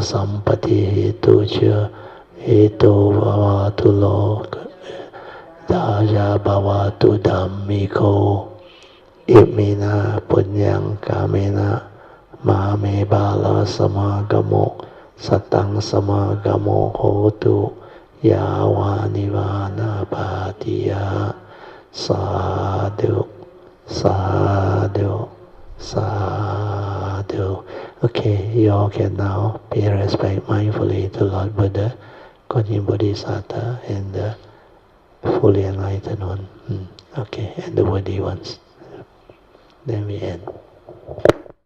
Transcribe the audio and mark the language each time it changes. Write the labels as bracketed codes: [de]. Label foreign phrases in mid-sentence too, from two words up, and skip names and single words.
[pi] sampati hetu cha hetu bhavatu loka daya bhavatu dhammiko imina punyang kamena mame bala samagamo satang samagamo hotu yawa nivana bhatiya sadhu sadhu sadhu. [en] Okay, you all can now pay respect mindfully to Lord Buddha, Kuan Bodhisattva, and the fully enlightened one. Okay, and the worthy ones. Then we end.